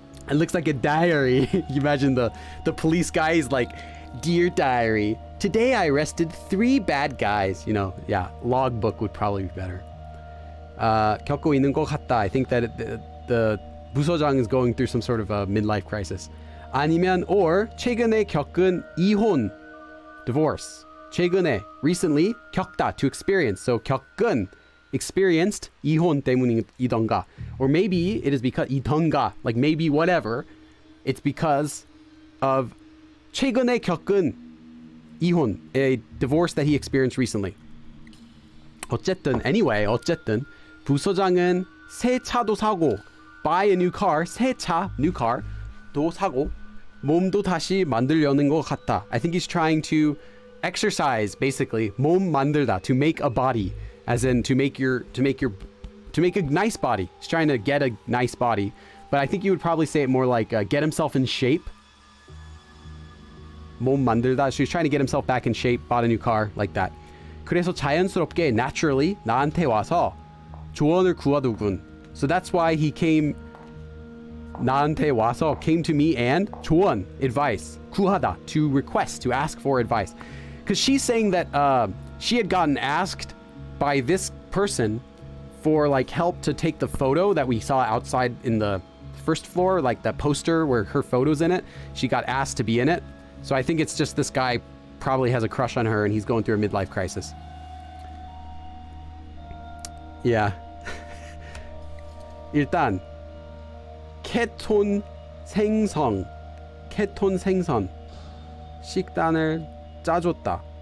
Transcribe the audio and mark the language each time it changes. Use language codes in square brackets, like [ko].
[en] It looks like a diary. You imagine the police guy is like, Dear Diary, today I arrested 3 bad guys. You know, yeah, log book would probably be better. [ko] 겪고 있는 것 같다. [en] I think that the 부서장 is going through some sort of a midlife crisis. [ko] 아니면 or 최근에 겪은 이혼, divorce. [en] 최근에, recently, 겪다, to experience. [ko] So 겪은, experienced, 이혼 때문이던가. [en] Or maybe it is because 이던가, like maybe whatever. It's because of [ko] 최근에 겪은 이혼, [en] a divorce that he experienced recently. [ko] 어쨌든, 부서장은 새 차도 사고, [en] buy a new car, [ko] 새 차, [en] new car, [ko] 도 사고, 몸도 다시 만들려는 것 같다. [en] I think he's trying to exercise, basically, 몸 만들다, to make a body, as in to make a nice body. He's trying to get a nice body, but I think you would probably say it more like get himself in shape. [ko] 몸 만들다. [en] So he's trying to get himself back in shape, bought a new car, like that. [ko] 그래서 자연스럽게, naturally, 나한테 와서 조언을 구하더군. [en] So that's why he came, [ko] 나한테 와서, [en] came to me and 조언, advice, 구하다, to request, to ask for advice. Because she's saying that she had gotten asked by this person for like help to take the photo that we saw outside in the first floor, like that poster where her photo's in it. She got asked to be in it. So I think it's just this guy probably has a crush on her and he's going through a midlife crisis. Yeah. [ko] 일단 케톤 생선 식단을 짜줬다.